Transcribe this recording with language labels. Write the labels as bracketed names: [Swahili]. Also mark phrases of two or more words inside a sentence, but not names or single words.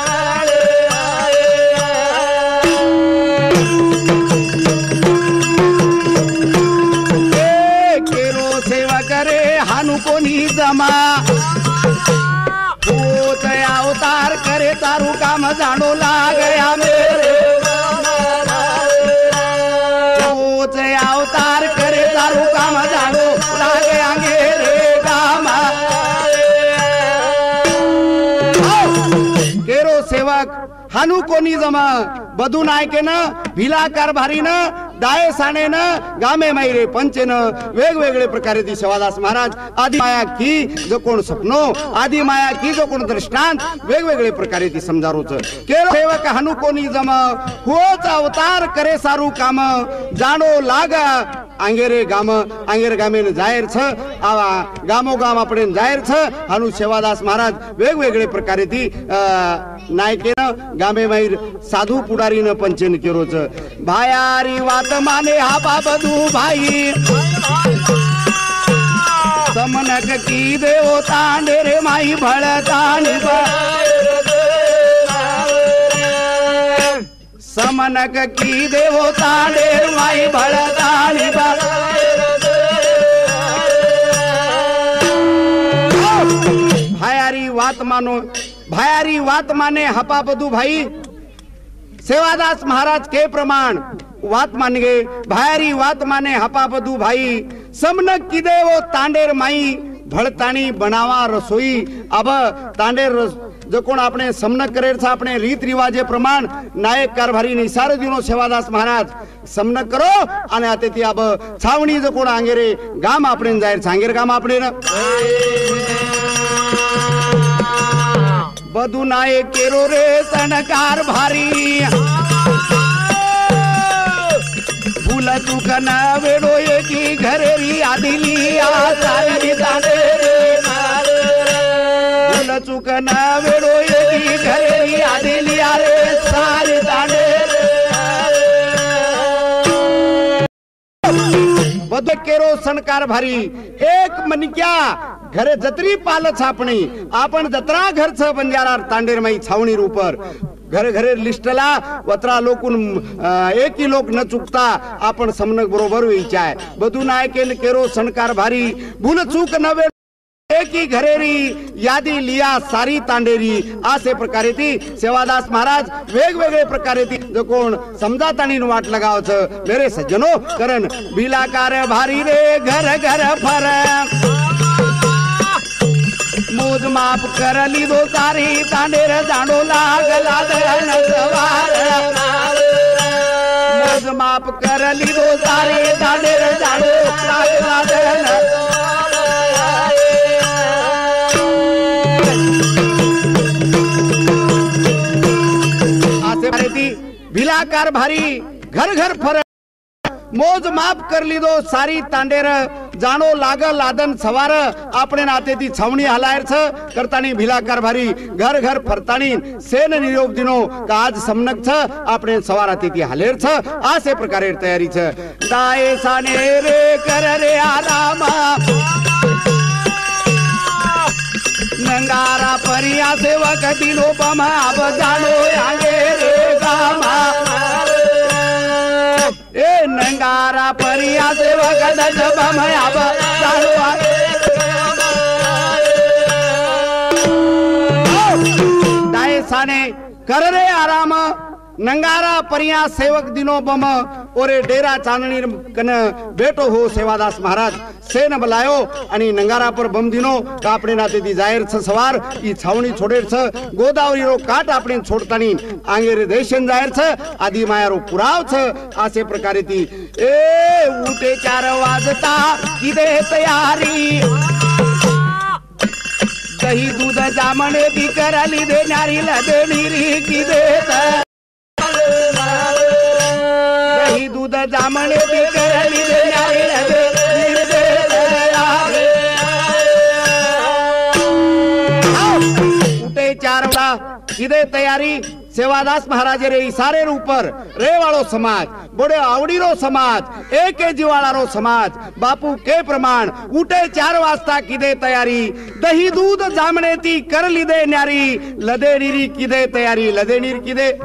[Lambadi] हानु कोणी जमा होत अवतार करे तारू काम जाणो लागया मेरे होत अवतार करे तारू काम जाणो लागया मेरे कामा केरो सेवक हानु कोणी जमा बधू नायकेन भिला कारभारीन दाये सानेन गामे मैरे पंचेन [Marathi] वेगवेगळे प्रकारे [Lambadi] ती सेवादास महाराज आदि माया की जो कोण सपनो आदि माया की जो कोण दृष्टांत [Marathi] वेगवेगळे प्रकारे [Lambadi] ती समजारोच केरो सेवक हानु कोणी जमा होच अवतार करे सारू काम जाणो लागा आंगेरे गामेन जाहीर छ आवा गामो गाम आपणे जाहीर छ हानु सेवादास महाराज [Marathi] वेगवेगळे प्रकारे [Lambadi] ती नायकेन गामे मैर साधू पुडारीन पंचन केरोच भायारी वात माने हा बधू भाई समनक की देव तांडे रे माई भळतानी समनक की देव तांडे माई भळतानी बा वात मानो भायारी वात माने हपा बधु भाई सेवादास महाराज के प्रमाण वात मान गे भायारी वात माने हपा बधु भाई समन किदे वो तांडेर माई भड़ताणी बनावा रसोई अब तांडेर जो कोण आपणे समनक करेल छे आपणे रीत रिवाजे प्रमाण नायक कारभारी नी सारो दिनो सेवादास महाराज समनक करो अने आतेथी आब छावणी जो कोण आंगेरे गाम आपणे जाहेर छांगेर गाम आपणे बधुं नायक केरो रे सणकार भारी भूल चूक ना वेडो एकी घरेरी आदिली आ सारी ताने चूक ना वेड़ो एकी घरेरी आदिली आरे सारी तांडे बधो केरो सणकार भारी एक मनिक्या घरे जत्री पालच आपणी आपण जत्रा घर छ बंजारा तांडेर माई छावणी रूपर घरे घरे लिस्टला वत्रा लोकून एकी लोक न चुकता आपण समनक बरोबर विचाय बधू नायकेन केरो सणकार भारी भूल चूक न एकी घरेरी यादी लिया सारी तांडेरी असे प्रकारे ती सेवादास महाराज [Marathi] वेगवेगळे प्रकारे [Lambadi] ती जो कोण समजातानी वाट लगावच मेरे सज्जनो करण बिलाकार भारी रे घर घर फर मोज माप कर लीधो सारी तांडेर जाणो लागला सवार मोज माप कर लीधो सारी तांडेर जाणो लागला भिलाकार भारी घर घर फर मोज माप कर लीधो सारी तांडेर जाणो लाग लादन सवार आपणे नाते ती छावणी हलायर छ करतानी भिलाकार भारी घर घर फरतानी सेन निरोप दिनो का आज समनक छ आपणे सवाराती ती हलेर छ आसे प्रकारे तयारी छ दाए साने रे कर रे आराम नंगारा परिया सेवक दिनो पमा अब जानो आगे रे गामा ए नंगारा परिया सेवक दज पमा अब जानो आगे दाए साने कर रे आराम नंगारा परिया सेवक दिनो बम ओरे डेरा चांदनी कन बेटो हो सेवादास महाराज सेन बलायो आणि नंगारा पर बम दिनो का आपणे नाते ती जाहीर छ सवार ई छावणी छोडेर छ गोदावरी रो काट आपणे छोडतानी आंगेरे देशन जाहीर छ आदि मायारो पुराव छ आसे प्रकारे ती ए उठे 4 वाजता किदे तयारी दही दूध जामणे दी करली दे नारी लदेणी री किदे दही दूध जामणे दी करली दे नारी लदेणी उठे 4 वाजता किदे तयारी सेवादास महाराज रे सारे ऊपर रे वालो समाज बड़े आवडीरो समाज एक जीवाळारो समाज बापू के प्रमाण उठे 4 वाजता किदे तयारी दही दूध जामणे ती कर लीधे न्यारी लदेणीरी किदे तयारी लदेणीर किदे